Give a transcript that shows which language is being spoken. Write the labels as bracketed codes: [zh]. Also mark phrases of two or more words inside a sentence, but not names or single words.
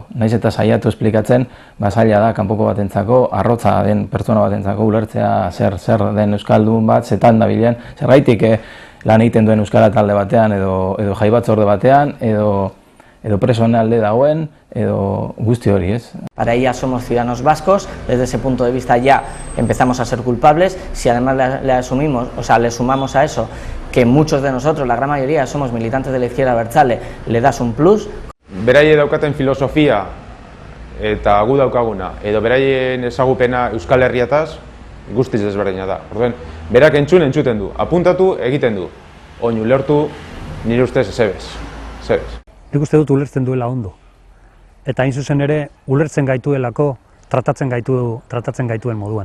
[eu] Naiz eta saiatu esplikatzen, zaila da kanpoko batentzako, arrotza den pertsona batentzako ulertzea zer den euskaldun bat, zetan dabilen, zergaitik lan egiten duen euskara talde batean, edo jai batzorde batean, edo personalde dagoen, edo guzti hori, ez? [es] Para ella somos ciudadanos vascos, desde ese punto de vista ya empezamos a ser culpables, si además le sumamos a eso que muchos de nosotros, la gran mayoría, somos militantes de la izquierda abertzale, le das un plus. [eu] Beraie daukaten filosofia eta gu daukaguna, edo beraien ezagupena Euskal Herriataz, guztiz desberdina da. Orduan, berak entzuten du, apuntatu egiten du, oin ulertu nire ustez ezebez. Nik uste dut ulertzen duela ondo. Eta hain zuzen ere, ulertzen gaituelako, tratatzen gaituen moduan.